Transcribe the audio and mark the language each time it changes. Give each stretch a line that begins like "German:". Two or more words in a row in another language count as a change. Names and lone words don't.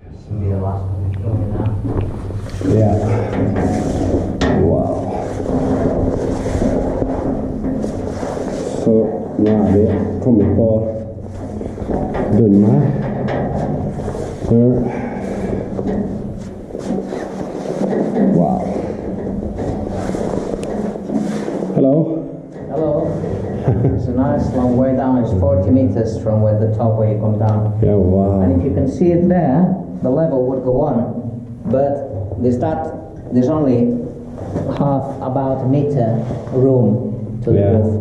Norwegian: Ja. Wow. Så nå er vi kommet på bunnen her. Så, wow.
English: Hello. Hello. It's a nice long way down. It's 40 meters from where the top where you come down. Yeah, wow. And if you can see it there, the level would go on. But there's only about a meter room to the roof.